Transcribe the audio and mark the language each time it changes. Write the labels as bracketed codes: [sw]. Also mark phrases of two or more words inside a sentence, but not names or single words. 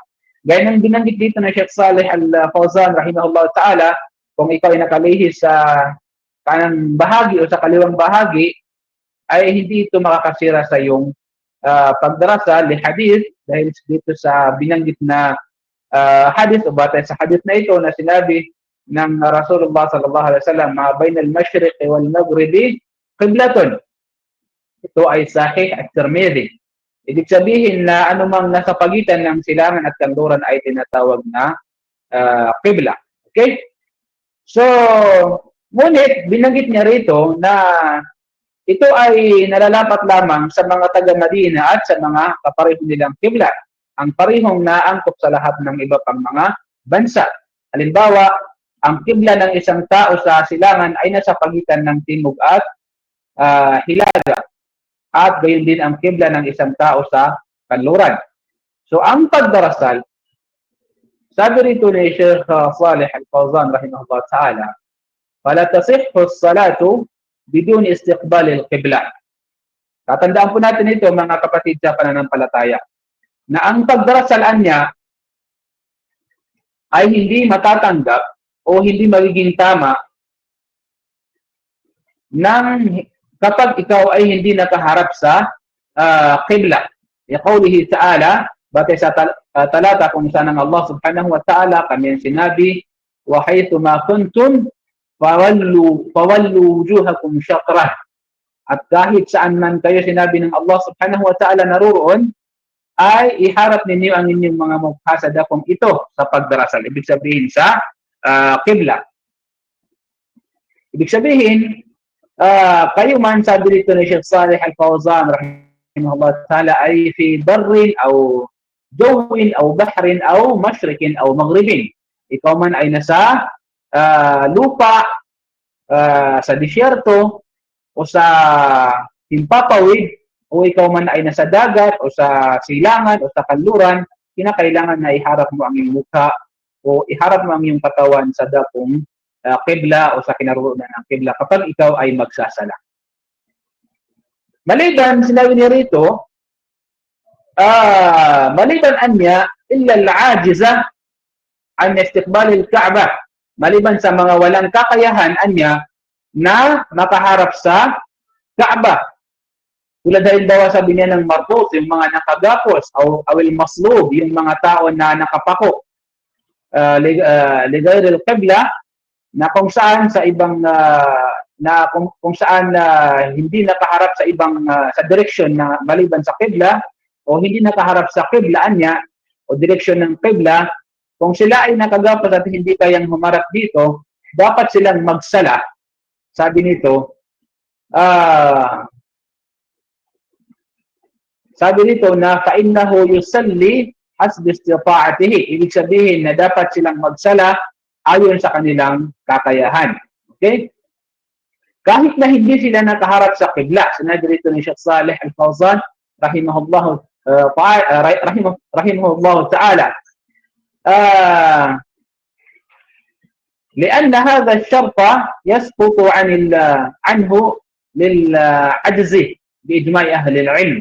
[tl] Gaya ng binanggit dito na Sheikh Saleh Al-Fawzan [ar] رحمه الله تعالى, [tl] kung ikaw ay nakalihis sa kanang bahagi o sa kaliwang bahagi, ay hindi ito makakasira sa iyong pagdarasa li hadith, dahil dito sa binanggit na hadith o batay sa hadith na ito na sinabi ng Rasulullah [ar] صلى الله عليه وسلم, ما بين المشرق والمغرب قبلة. [tl] Ito ay sahih at Tirmidhi. Ibig sabihin na anumang nasa pagitan ng silangan at kanluran ay tinatawag na qibla. Okay? So, ngunit binanggit niya rito na ito ay nalalapat lamang sa mga taga-Madina at sa mga kapareho nilang qibla, ang parehong naangkop sa lahat ng iba pang mga bansa. Halimbawa, ang qibla ng isang tao sa silangan ay nasa pagitan ng timog at hilaga. At gayon din ang qibla ng isang tao sa kanluran. So, ang pagdarasal, sabi rito ni Sheikh Saleh Al-Fawzan [ar] رحمه الله تعالى, فلا تصح الصلاة بدون استقبال القبلة. [tl] Tatandaan po natin ito mga kapatid sa pananampalataya, na ang pagdarasal niya ay hindi matatanggap o hindi magiging tama kapag ikaw ay hindi nakaharap sa qibla. [ar] لقوله تعالى, [tl] batay sa talata kung saan ang Allah [ar] سبحانه وتعالى [tl] kanyang sinabi, [ar] وحيثما كنتم فولوا وجوهكم شطره. [tl] at kahit saan man kayo, sinabi ng Allah [ar] سبحانه وتعالى, [tl] naroroon, ay iharap ninyo ang inyong mga mukha sa dakong ito sa pagdarasal. Ibig sabihin sa qibla. Ibig sabihin, kayo man, sabi dito ni Sheikh Saleh Al-Fawzan [ar] رحمه الله تعالى, ay في بر أو جو أو بحر أو مشرق أو مغرب. [tl] Ikaw man ay nasa lupa, sa disyerto, o sa himpapawid, o ikaw man ay nasa dagat, o sa silangan, o sa kanluran, kinakailangan na iharap mo ang iyong mukha, o iharap mo ang iyong katawan sa dakong qibla o sa kinaroonan ng qibla kapag ikaw ay magsasala. Maliban, sinabi niya rito, maliban anya, [ar] إلا العاجز عن استقبال الكعبة. [tl] Maliban sa mga walang kakayahan anya na makaharap sa Ka'bah. Tulad halimbawa sabi niya ng marpus, yung mga nakagapos, o [ar] أو المصلوب, [tl] yung mga tao na nakapako, [ar] لغير القبلة, [tl] na kung saan sa ibang kung saan hindi nakaharap sa ibang sa direksyon na maliban sa qibla, o hindi nakaharap sa qiblaan niya o direksyon ng qibla, kung sila ay nakagapos at hindi kayang humarap dito, dapat silang magsala. Sabi nito, na [ar] فإنه يصلي حسب استطاعته. [tl] Ibig sabihin na dapat silang magsala ayon sa kanilang kakayahan. Okay? Kahit na hindi sila nakaharap sa qibla. Sinabi rito ni Sheikh Saleh Al-Fawzan [ar] رحمه الله تعالى. لأن هذا الشرط يسقط عنه للعجز بإجماع أهل العلم.